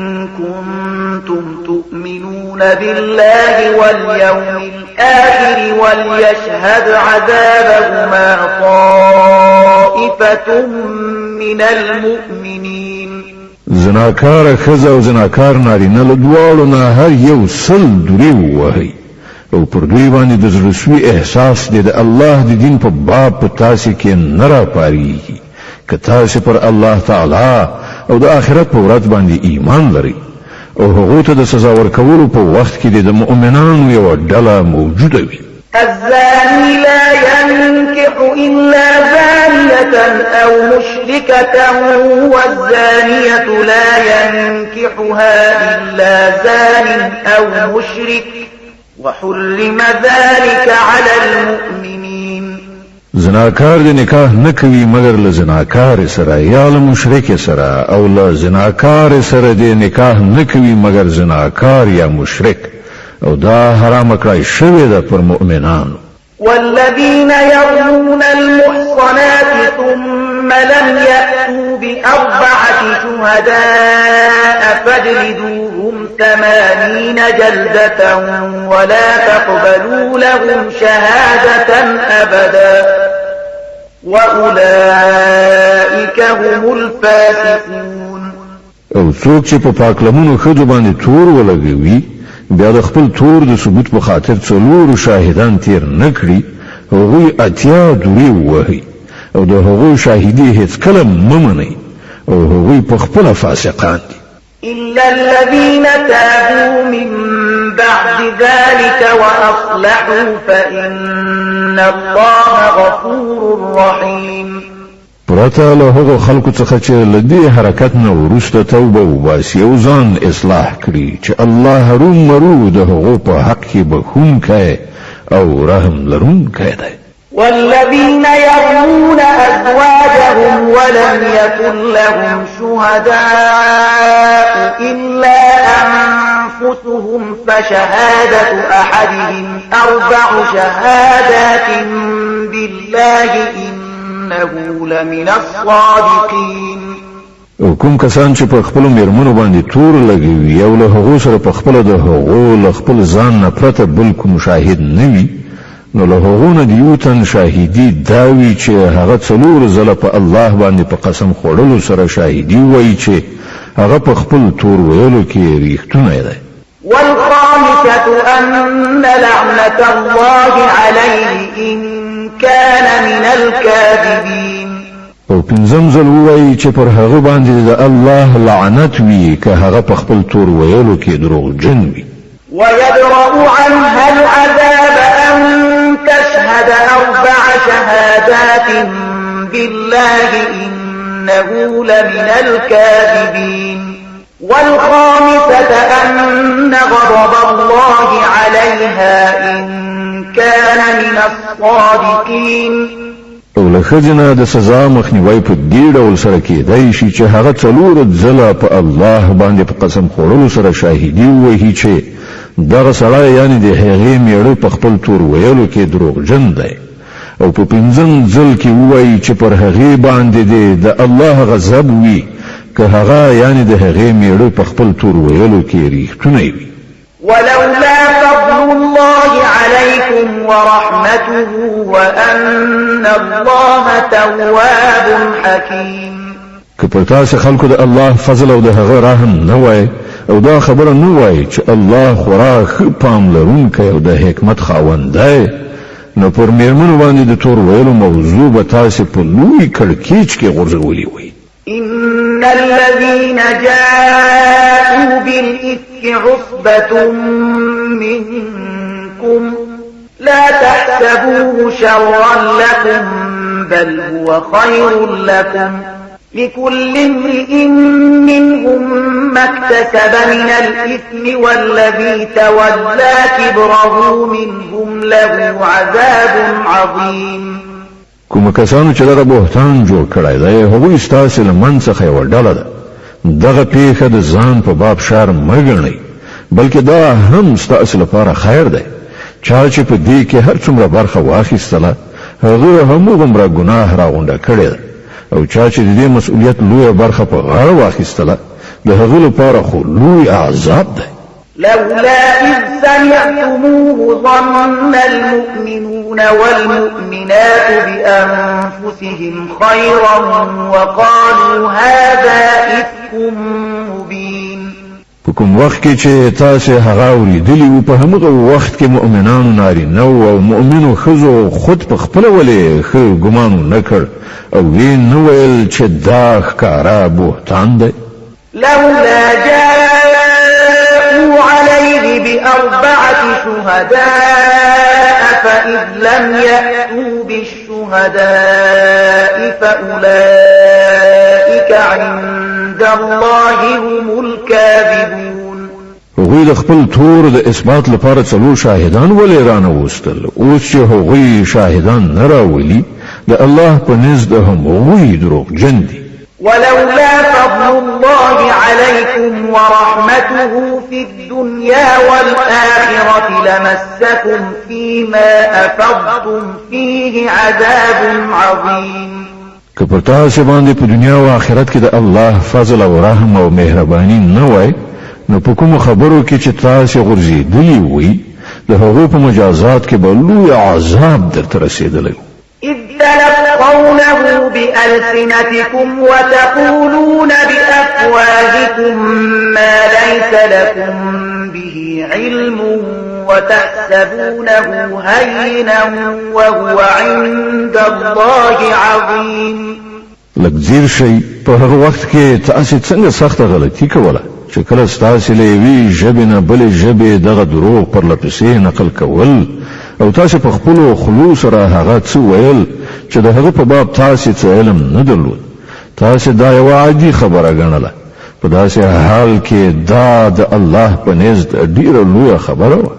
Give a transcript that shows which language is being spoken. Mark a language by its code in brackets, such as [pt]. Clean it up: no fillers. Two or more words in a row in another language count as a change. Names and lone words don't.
[ar] كنتم تؤمنون بالله واليوم الآخر وليشهد عذابهما طائفة من المؤمنين. [ps] زناکار ښځه او زناکار نارینه له دواړو نه هر یو 100 دورې ووهئ او پر دوی باندې د زړهسوي احساس دی د الله د دین په باب په تاسې کې نه راپارېږي که تاسې پر [ar] الله تعالی [ps] او د آخرت په ورځ باندې ایمان لرئ او هغو ته د سزا ورکولو په وخت کې د مؤمنانو یوه ډله موجوده وي. [ar] الزاني لا ينكح إلا زانية أو مشركة والزانية لا ينكحها إلا زان أو مشرك وحرم ذلك على المؤمنين. [ps] زناکار د نکاح نه کوي مګر له زناکار سره یا له مشرک سره او له زناکار سره د نکاح نه کوي مګر زناکار یا مشرک او دا حرام کړی شوی ده پر مؤمنانو. [ar] والذين يرمون المحصنات ثم لم يأتوا ب4 شهداء فاجلدوهم 80 جلدة ولا تقبلوا لهم شهادة أبدا وأولئك هم الفاسقون. [ps] او څوک چې په پاکلمونو ښځو باندې تور ولګوي بیا د خپل تور د ثبوت په خاطر 4 شاهدان تیر نه کړي هغوی 80 دورې ووهئ او د هغو شاهدي هېڅکله مه منئ او هغوی په خپل فاسقان دي [ar] إلا الذين تابوا من بعد ذلك وأصلحوا فإن الله غفور رحيم [ps] پرته له هغو خلکو څخه چې له دې حرکت نه وروسته توبه وباسي او ځان اصلاح کړي چې الله هرومرو د هغو په حق کې بخښونکی او رحم لرونکی دی [ar] والذين يرمون أزواجهم ولم يكن لهم شهداء إلا أنفسهم فشهادة أحدهم 4 شهادات بالله إنه لمن الصادقين [ps] او کوم کسان چې په خپل میرمنو باندې تور لګوي او له هغو سره په خپل د هغو له خپل ځان نه پرته بل کوم شاهد نه وي نو له هغو نه د یو تن شاهدي دا وي چې هغه 4 ځله په الله باندې په قسم خوړلو سره شاهدي وایي چې هغه په خپل تور ویلو کې ریښتونی دی [ar] والخامسة أن لعنة الله عليه إن كان من الكاذبين [ps] او پنځم ځل وایي چې پر هغه باندې د الله لعنت وي که هغه په خپل تور ویلو کې دروغجن وي [ar] ويدرأ عنها العذاب أن تشهد 4 شهادات بالله إنه لمن الكاذبين والخامسة أن غضب الله عليها إن كان من الصادقين [ps] او له خزنه د سزا مخنیوي په دې ډول سره کېدای شي چې هغه 4 ځله په الله باندې په قسم خوړلو سره شاهدي وایي چې دغه سړی یعنی د هغې میړه په خپل تور ویلو کې دروغجن دی او په 5م ځل کې وایي چې پر هغې باندې د الله غضب وي که هغه یعنی د هغې میړه په خپل تور ویلو کې ریښتونی وي [ar] ولولا فضل الله عليكم ورحمته وأن الله تواب حكيم [ps] که پر تاسو خلکو د الله فضل او د هغه رحم نه وای او دا خبره نه وای چې الله خورا ښه پام لرونکی او د حکمت خاوند دی نو پر میرمنو باندې د تور ویلو موضوع به تاسو په لوی کړکېچ کې غورځولي وي [ar] إن الذين جاءوا بالإفك عصبة منكم لا تحسبوه شرا لكم بل هو خير لكم لكل امرئ منهم ما اكتسب من الإثم والذي تولى كبره منهم له عذاب عظيم [ps] کوم کسانو چې دغه بهتان جوړ کړی دی هغوی ستاسو له منځ څخه یوه ډله ده دغه پیښه د ځان په باب شر مه ګڼئ بلکې دا هم ستاسو لپاره خیر دی چا چې په دې کې هر څومره برخه واخیستله هغه هماغومره ګناه راغونډه کړې ده او چا چې د دې مسؤلیت لویه برخه په غاړه واخیستله د هغه لپاره خو لوی عذاب دی [ar] لولا إذ سمعتموه ظن المؤمنون والمؤمنات بأنفسهم خيرا وقالوا هذا إفك مبين [ps] په کوم وخت کې چې تاسو هغه اوریدلی او په همغه وخت کې مؤمنانو نارینه او مؤمنو ښځو خود په خپل ولې ښه ګمان نه کړ او وین نو ویل چې دا ښکارا بهتان دی [ar] لولا جاءوا عليه ب4 شهداء فإذ لم يأتوا بالشهداء فأولئك عند الله هم الكاذبون [ps] هغوی د خپل تور د اثبات لپاره 4 شاهدان ولې رانه وستل اوس چې هغوی شاهدان نه راولي د الله په نزد هم هغوی دروغجن دي [ar] ولولا فضل الله عليكم ورحمته في الدنيا والآخرة لمسكم فيما أفضتم فيه عذاب عظيم [ps] که پر تاسو باندې په دنیا او آخرت کې د الله فضل او رحم او مهرباني نه وای نو په کوم خبرو کې چې تاسو غورځېدلی وي د هغو په مجازات کې به لوی عذاب درته رسېدلی [ar] إذ تلقونه بألسنتكم وتقولون بأفواهكم ما ليس لكم به علم وتحسبونه هينا وهو عند الله عظيم [ps] لږ ځیر شئ په هغه وخت کې تاسې څنګه سخته غلطي کوله چې کله ستاسې له یوې ژبې نه بلې ژبې دغه دروغ پرله پسې نقل کول او تاسې په خپلو خولو سره هغه څه ویل چې د هغه په باب تاسې څه علم نه درلود تاسې دا یوه عادي خبره ګڼله په داسې حال کې دا د الله په نزد ډیره لویه خبره وه